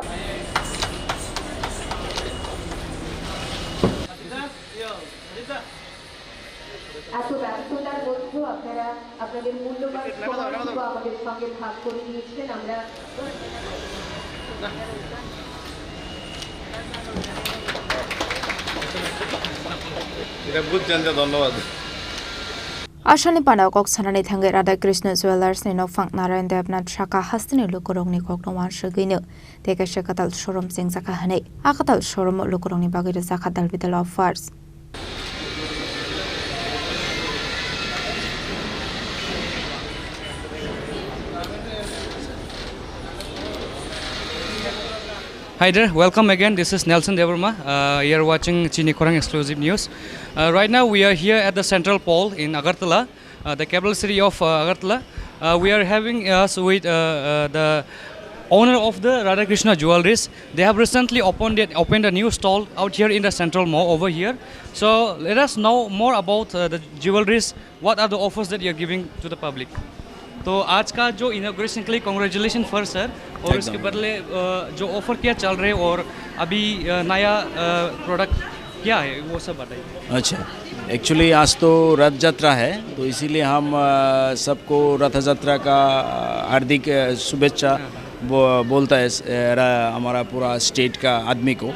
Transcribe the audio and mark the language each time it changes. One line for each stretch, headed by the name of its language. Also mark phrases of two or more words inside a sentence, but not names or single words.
Bangla: এত ব্যস্ততার মধ্যেও আপনারা আপনাদের মূল্যবান সময়টুকু আমাদের সঙ্গে ভাগ করে নিয়েছেন আমরা এটা বুঝছেন ধন্যবাদ
Kok Borok: Ashani Panda Kok Sanani Thangai Radhakrishna Jewelers ni Nokphang Narayan Debnath Shaka Hastini Lukurong ni Koknowan Shagino Teka Shakatal Showroom Singzaka Hane Akatal Showroom Lukurong ni Bagir Zakatal
English: Vital Offers Hi there, welcome again. This is Nelson Devarma. You are watching Chini Korang Exclusive News. Right now we are here at the Central Pole in Agartala, the capital city of Agartala. We are having us with the owner of the Radhakrishna Jewelries. They have recently opened a new stall out here in the Central Mall over here. So let us know more about the jewelries. What are the offers that you are giving to the public?
Hindi: तो आज का जो इनॉग्रेशन के लिए
English: congratulation first sir
Hindi: और इसके बदले जो ऑफर क्या चल रहे और अभी नया प्रोडक्ट क्या है वो सब बताइए। अच्छा, एक्चुअली आज तो रथ यात्रा है तो इसीलिए हम सबको रथ यात्रा का हार्दिक शुभेच्छा बोलता है हमारा पूरा स्टेट का आदमी को।